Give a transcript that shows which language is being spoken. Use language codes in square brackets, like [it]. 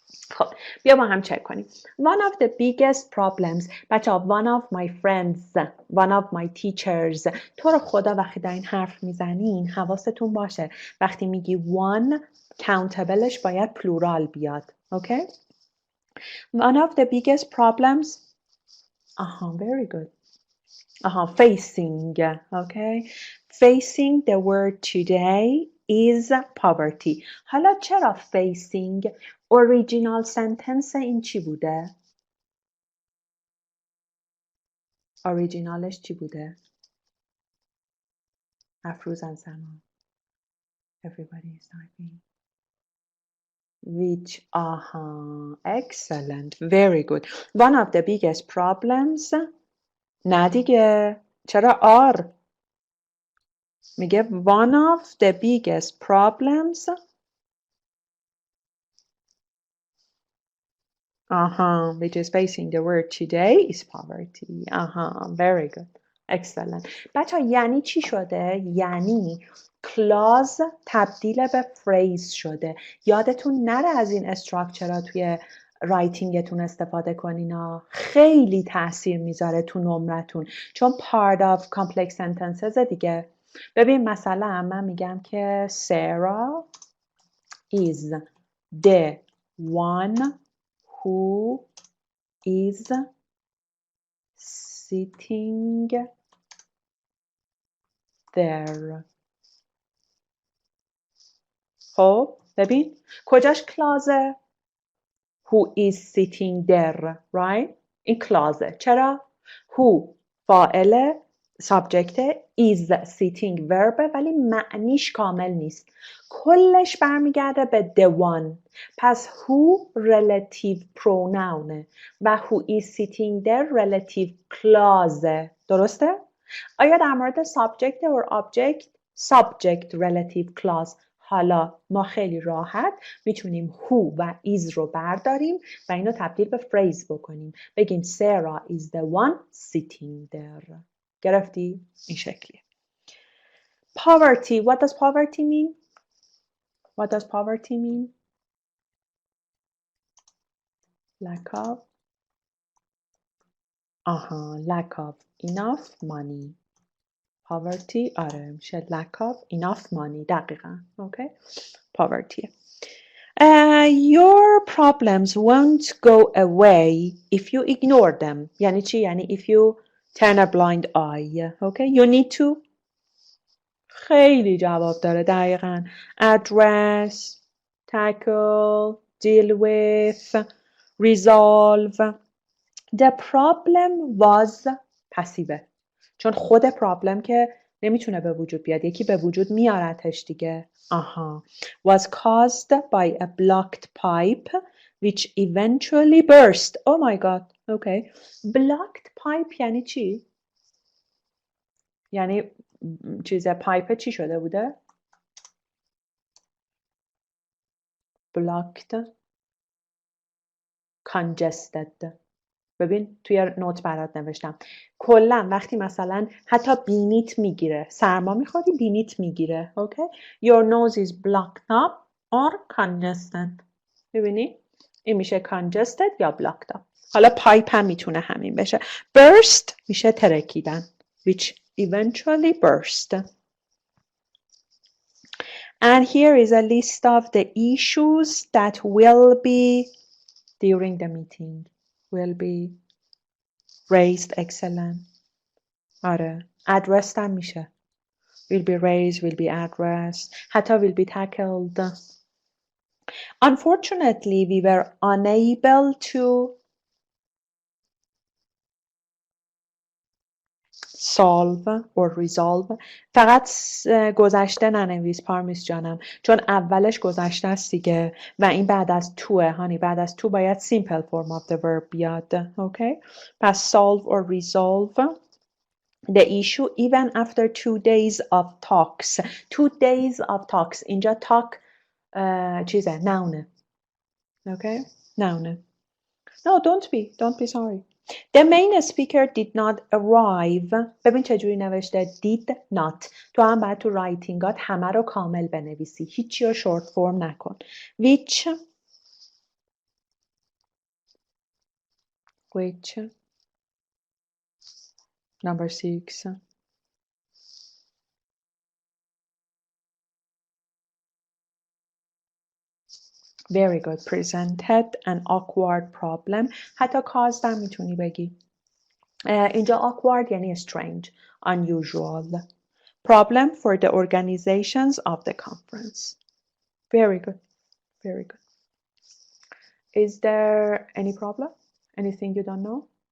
[fa] خب بیا با هم چک کنیم. [en] One of the biggest problems [fa] بچه ها [en] one of my friends one of my teachers [fa] تو رو خدا وقتی در این حرف میزنین حواستون باشه وقتی میگی one countابلش باید پلورال بیاد. [en] Okay? One of the biggest problems very good. Facing. Okay? Facing the word today is poverty. [fa] حالا چرا facing [en] original sentence [fa] این چی بوده؟ originalش چی بوده؟ افروز and Sama. [en] Everybody is typing. Which, excellent, very good. One of the biggest problems [fa] نه دیگه چرا [en] are [fa] میگه [en] one of the biggest problems which is facing the world today is poverty. Very good. Excellent. [fa] بچه یعنی چی شده؟ یعنی clause تبدیل به phrase شده. یادتون نره از این استراکچرها توی رایتینگتون استفاده کنین خیلی تاثیر میذاره تو نمرتون چون [en] part of complex sentences [fa] دیگه. ببین مثلا من میگم که [en] Sarah is the one who is sitting there. [fa] خب ببین کجاش کلازه؟ [en] Who is sitting there, right? [fa] این کلازه. چرا؟ Who فاعل subject is sitting verb ولی معنیش کامل نیست. کلش برمیگرده به the one. [en] پس who relative pronoun و who is sitting there relative clause. [fa] درسته؟ آیا در مورد subject or object subject relative clause حالا ما خیلی راحت میتونیم who و is رو برداریم و اینو تبدیل به phrase بکنیم. بگیم [en] Sarah is the one sitting there. [fa] گرفتی؟ این شکلیه. Poverty. [en] What does poverty mean? What does poverty mean? Lack of enough money. Poverty [fa] آره میشه [en] lack of enough money. دقیقا. Okay. Poverty. Your problems won't go away if you ignore them. [fa] یعنی چی؟ یعنی [en] if you turn a blind eye. Okay? You need to [fa] خیلی جواب داره دقیقاً. [en] Address, tackle, deal with, resolve. [fa] The problem was پسیوه، چون خود پرابلم که نمیتونه به وجود بیاد، یکی به وجود میارتش دیگه. آها. [en] Was caused by a blocked pipe which eventually burst. Oh my god. Okay. [fa] Blocked pipe یعنی چی؟ یعنی پایپ چی شده بوده؟ Blocked. [en] Congested. [fa] ببین توی نوت برات نوشتم کلا وقتی مثلا حتی بینیت میگیره، سرما میخوری بینیت میگیره. اوکی. [en] Your nose is blocked up or congested. [fa] ببینی این میشه congested یا blocked up. حالا پایپ هم میتونه همین بشه. [en] Burst [fa] میشه ترکیدن [en] which eventually burst. And here is a list of the issues that will be during the meeting. Will be raised. Excellent. آره. addressed هم میشه. Will be raised, will be addressed. حتی will be tackled. Unfortunately, we were unable to solve or resolve. [fa] فقط گذشته ننویس پارمیس جانم، چون اولش گذشته است دیگه و این بعد از توه هانی. بعد از تو باید simple form of the verb بیاد. اوکی. [en] پس solve or resolve the issue even after 2 days of talks. 2 days of talks. [fa] اینجا talk چیزه noun. Okay. noun. [en] No, don't be sorry. The main speaker did not arrive. [fa] ببین چجوری نوشته did not. تو هم باید تو رایتینگات همه رو کامل بنویسی، هیچی رو شورت فرم نکن. [en] which number 6. Very good. Presented an awkward problem. [fa] حتی caused هم میتونی بگی. اینجا awkward یعنی strange, unusual. [en] Problem for the organizations of the conference. Very good. Very good. Is there any problem? Anything you don't know?